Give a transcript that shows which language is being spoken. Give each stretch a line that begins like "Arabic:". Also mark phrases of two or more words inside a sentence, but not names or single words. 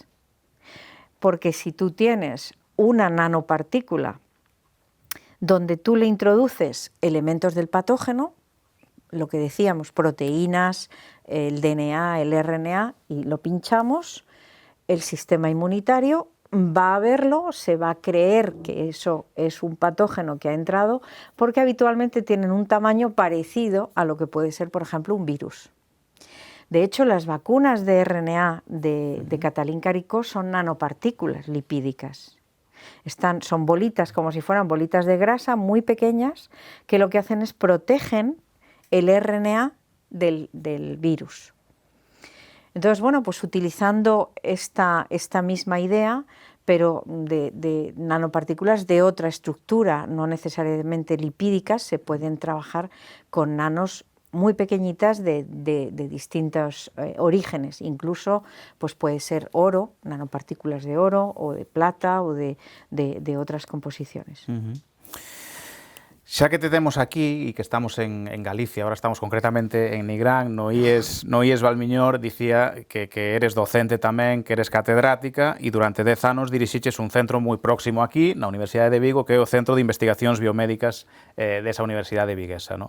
Spanish: porque si tú tienes una nanopartícula donde tú le introduces elementos del patógeno, lo que decíamos, proteínas, el DNA, el RNA, y lo pinchamos, el sistema inmunitario va a verlo, se va a creer que eso es un patógeno que ha entrado, porque habitualmente tienen un tamaño parecido a lo que puede ser, por ejemplo, un virus. De hecho, las vacunas de RNA de Katalin Karikó son nanopartículas lipídicas. Son bolitas, como si fueran bolitas de grasa muy pequeñas, que lo que hacen es protegen el RNA del virus. Entonces, bueno, pues utilizando esta misma idea, pero de nanopartículas de otra estructura, no necesariamente lipídicas, se pueden trabajar con nanos muy pequeñitas de distintos orígenes. Incluso pues puede ser oro, nanopartículas de oro o de plata o de otras composiciones.
Galician: Xa que te temos aquí e que estamos en Galicia, ahora estamos concretamente en Nigrán, no IES Valmiñor, dicía que eres docente tamén, que eres catedrática, e durante 10 anos dirixiches un centro moi próximo aquí, na Universidade de Vigo, que é o Centro de Investigacións Biomédicas desa Universidade viguesa, no?